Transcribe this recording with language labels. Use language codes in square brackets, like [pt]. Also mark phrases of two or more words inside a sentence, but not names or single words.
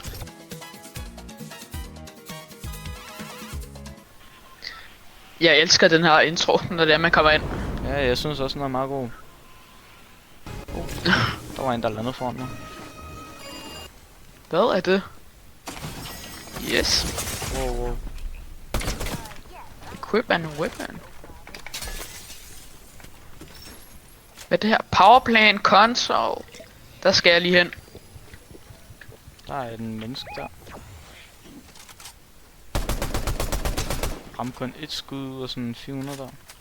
[da] Jeg elsker den her intro, når det er, man kommer ind. Ja, jeg synes også, den er meget god. Der var en, der landede foran mig. Hvad er det? [en] Yes. Wow. Equip and weapon. [da] Hvad er det her? [en] Powerplan console. [da] Der skal jeg lige hen. Der er en menneske der. Ramte kun et skud ud af sådan 400 der.